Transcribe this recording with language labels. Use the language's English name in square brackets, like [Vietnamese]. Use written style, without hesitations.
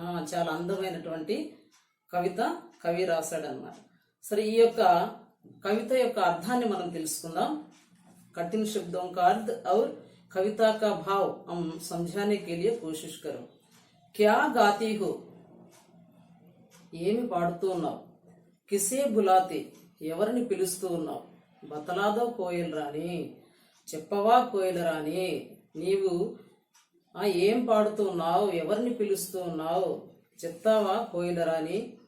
[Telugu] చాలా అందమైనటువంటి కవిత కవి రాశాడన్నమాట। సరే, ఈ యొక్క కవిత యొక్క అర్థాన్ని మనం తెలుసుకుందాం। [Hindi] कठिन शब्दों का अर्थ और कविता का भाव हम समझाने के लिए कोशिश करो। क्या गाती हो, [Telugu] ఏమి పాడుతూ ఉన్నావు, [Hindi] కిసే బులాతే, [Telugu] ఎవరిని పిలుస్తూ ఉన్నావు, [Hindi] బతలాదో కోయిల్ రాణి, [Telugu] చెప్పవా కోయిల రాణి, నీవు ఏం పాడుతూ ఉన్నావు, ఎవరిని పిలుస్తూ ఉన్నావు, చెప్తావా కోయిల రాణి।